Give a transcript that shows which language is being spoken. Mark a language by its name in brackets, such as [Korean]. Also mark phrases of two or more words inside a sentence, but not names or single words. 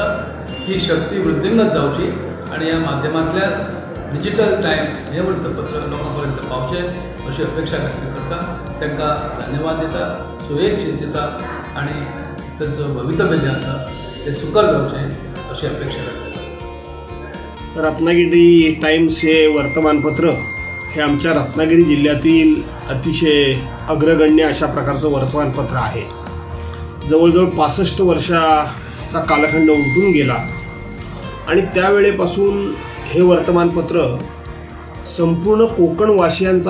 [Konkani] ही शक्ती वृद्धींगत जावची आणि ह्या माध्यमांतल्यान डिजिटल टाइम्स हे वृत्तपत्र लोकांपर्यंत पावचें अशी अपेक्षा व्यक्त करता. तांकां धन्यवाद दिता, शुभेच्छा दिता आणि त्यांचं भवितव्य जें आसा तें सुकर जावचें अशी अपेक्षा व्यक्त करता. [Marathi] रत्नागिरी टाइम्स हे वर्तमानपत्र हे आमच्या रत्नागिरी जिल्ह्यातील अतिशय अग्रगण्य अशा प्रकारचं वर्तमानपत्र आहे. जवळजवळ 65 वर्षाचा कालखंड उलटून गेला आणि त्यावेळेपासून हे वर्तमानपत्र संपूर्ण कोकणवासियांचा